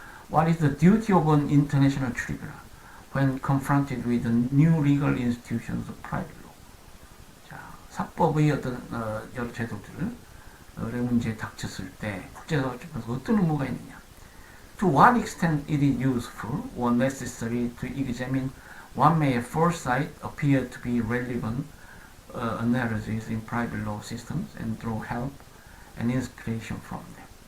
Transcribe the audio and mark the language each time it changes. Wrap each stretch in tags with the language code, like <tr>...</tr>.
<en>What is the duty of an international tribunal when confronted with new legal institutions of private law?</en> <ko>자, 사법의 어떤 여러 제도들의 문제에 닥쳤을 때 국제사법재판소가 어떤 의무가 있느냐?</ko> <en>To what extent it is useful or necessary to examine what may at first sight appear to be relevant analysis in private law systems and draw help and inspiration from them.</en>